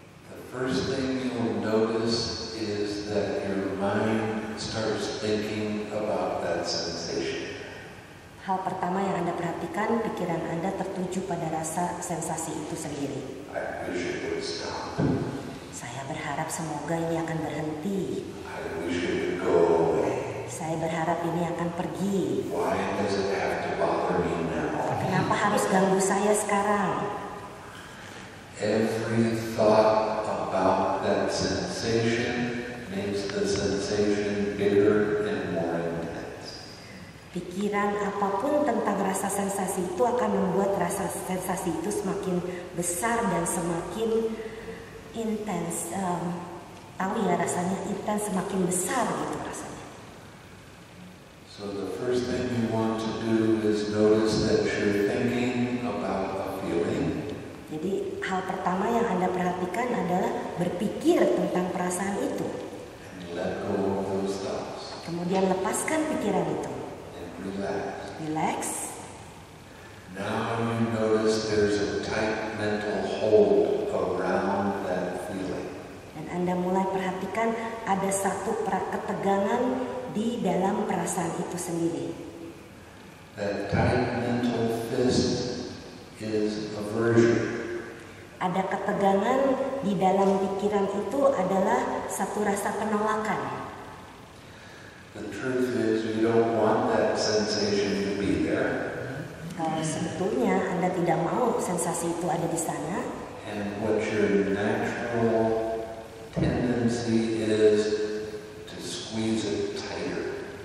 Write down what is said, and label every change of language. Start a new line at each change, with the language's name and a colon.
English: The first thing you will notice is that your mind starts thinking about that sensation.
Indonesian: Hal pertama yang Anda perhatikan, pikiran Anda tertuju pada rasa sensasi itu sendiri.
English: I wish it would stop.
Indonesian: Saya berharap semoga ini akan berhenti.
English: I wish it would go away.
Indonesian: Saya berharap ini akan pergi.
English: Why does it have to bother me now?
Indonesian: Kenapa harus ganggu saya sekarang?
English: Every thought about that sensation makes the sensation bigger and more intense.
Indonesian: Pikiran apapun tentang rasa sensasi itu akan membuat rasa sensasi itu semakin besar dan semakin intens. Tahu ya, rasanya intens, semakin besar gitu rasanya.
English: So the first thing you want to do is notice that you're thinking about a feeling.
Indonesian: Jadi hal pertama yang Anda perhatikan adalah berpikir tentang perasaan itu.
English: And let go of those thoughts.
Indonesian: Kemudian lepaskan pikiran itu.
English: And relax. Relax. Now you notice there's a tight mental hold around that feeling.
Indonesian: Dan Anda mulai perhatikan ada satu ketegangan di dalam perasaan itu sendiri.
English: That tight mental fist is aversion.
Indonesian: Ada ketegangan di dalam pikiran itu adalah satu rasa penolakan.
English: The truth is you don't want that sensation to be there.
Indonesian: Sebetulnya Anda tidak mau sensasi itu ada di sana.
English: And what your natural tendency is to squeeze it tighter.